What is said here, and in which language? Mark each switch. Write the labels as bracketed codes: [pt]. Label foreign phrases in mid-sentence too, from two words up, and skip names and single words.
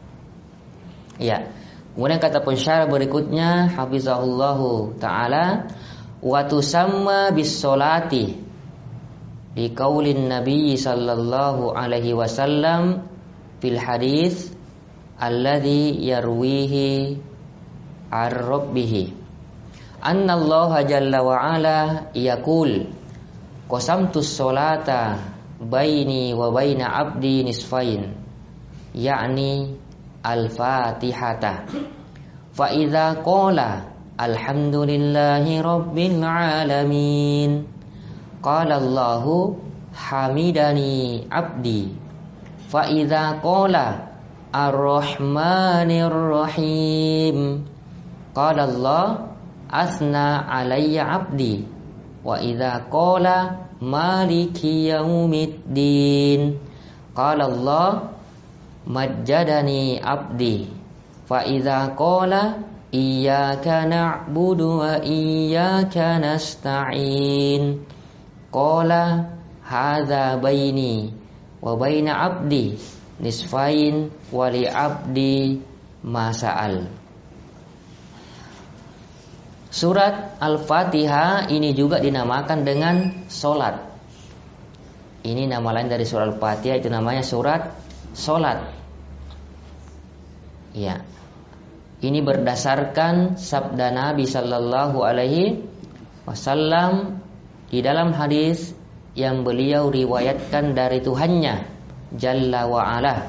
[id] Ya. Kemudian kata pensyarah berikutnya, [ar] حفظه الله تعالى, وتسمى بالصلاة في قول النبي صلى الله عليه وسلم في الحديث الذي يرويه عن ربه أن الله جل وعلا يقول قسمت الصلاة بيني وبين عبدي نصفين يعني الفاتحة, فإذا قال الحمد لله رب العالمين قال الله حمدني عبدي فإذا قال الرحمن الرحيم قال الله أثنى علي عبدي وإذا قال مالك يوم الدين قال الله مجدني عبدي فإذا قال إياك نعبد وإياك نستعين قال هذا بيني وبين عبدي نصفين ولعبدي ما سأل. [id] Surat Al-Fatihah ini juga dinamakan dengan solat. Ini nama lain dari surat Al-Fatihah, itu namanya surat solat. Ya. Ini berdasarkan sabda Nabi [ar] صلى الله عليه وسلم [id] di dalam hadis yang beliau riwayatkan dari Tuhannya [ar] جل وعلا.